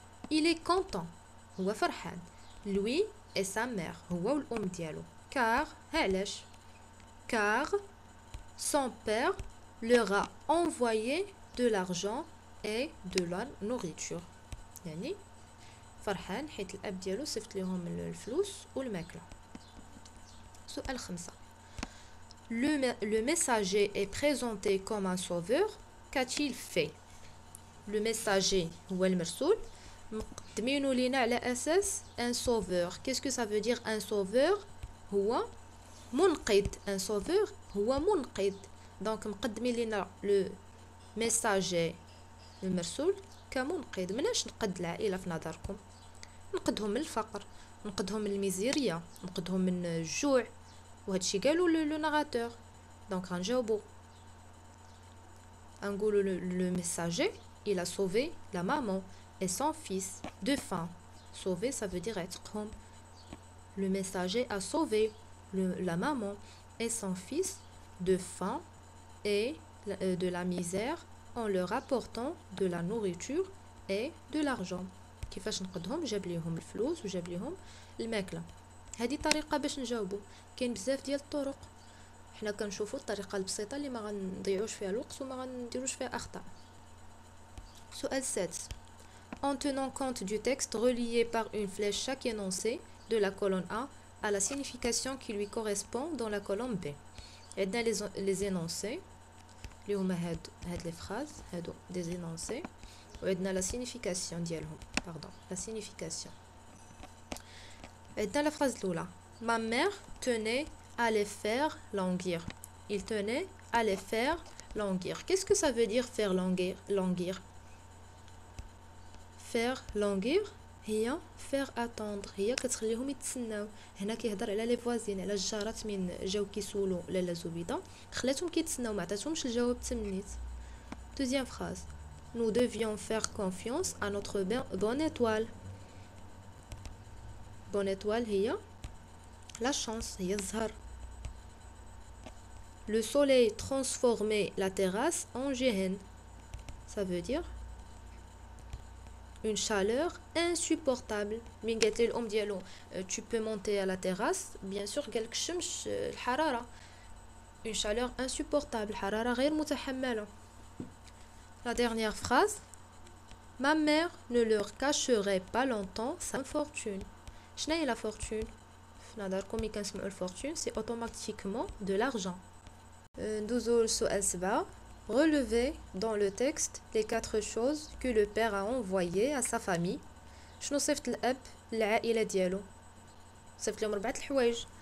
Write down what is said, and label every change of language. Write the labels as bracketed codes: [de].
[fr] il est content [ar] هو فرحان. [fr] lui et sa mère [ar] هو والأم ديالو. [fr] car [ar] علاش؟ [fr] car son père leur a envoyé de l'argent et de la nourriture. [ar] يعني فرحان حيت الأب ديالو صيفط لهم الفلوس والماكلة. سؤال 5. [fr] Le messager est présenté comme un sauveur. Qu'a-t-il fait؟ le messager [ar] هو المرسول مقدمينو لينا على اساس ان سوفور. [fr] كيسكو سا فو دير ان سوفور؟ هو منقذ. [ar] ان سوفور هو منقذ. دونك مقدمين لينا لو ميساجي المرسول كمنقذ. مناش نقد العائله في نظركم؟ نقدهم من الفقر، نقدهم من الميزيريا، نقدهم من الجوع، وهادشي قالوا لو ناراتور. دونك غنجاوبو غنقولوا لو ميساجي [fr] il a sauvé la maman et son fils de faim. Sauver, ça veut dire être. Le messager a sauvé la maman et son fils de faim et de la misère en leur apportant de la nourriture et de l'argent. [ar] كيفاش نقدهم؟ جاب ليهم الفلوس وجاب ليهم الماكله. هذه طريقه باش نجاوبوا. كاين بزاف ديال الطرق، حنا كنشوفوا الطريقه البسيطه اللي ما غنضيعوش فيها الوقت وما غنديروش فيها اخطاء. سؤال 7. [fr] En tenant compte du texte, relié par une flèche chaque énoncé de la colonne A à la signification qui lui correspond dans la colonne B. [ar] عندنا [fr] les énoncés [ar] اللي هما هاد [fr] les phrases [ar] هادو [fr] des énoncés [ar] وعندنا [fr] la signification [ar] ديالهم. [fr] la signification. [ar] عندنا [fr] la phrase الأولى. Ma mère tenait à les faire languir. Il tenait à les faire languir. Qu'est-ce que ça veut dire faire languir? Faire languir هي faire attendre. [ar] هي كتخليهم يتسناو. هنا كيهضر على لي فوازين، على الجارات من جاو كيسولو لاله زبيده خلاتهم كيتسناو، ما عطاتهمش الجواب تمنيت. [fr] Deuxième phrase. Nous devions faire confiance à notre bonne étoile. Bonne étoile هي la chance، [ar] هي الزهر. [fr] Le soleil transformait la terrasse en géhenne. Ça veut dire une chaleur insupportable. [ar] من قالت لي الام ديالو [fr] tu peux monter à la terrasse، bien sûr [ar] قالك الشمس الحراره. [fr] une chaleur insupportable، [ar] حراره غير متحمله. [fr] La dernière phrase. Ma mère ne leur cacherait pas longtemps sa fortune. [ar] شنو هي la fortune؟ نهضركم ملي كنسمعوا الفورتون سي [fr] automatiquement de l'argent. [ar] ندوزو لسؤال 7. [fr] Relevez dans le texte les 4 choses que le père a envoyées à sa famille. [ar] شنو صيفط الاب للعائله ديالو؟ صيفط لهم 4 الحوايج.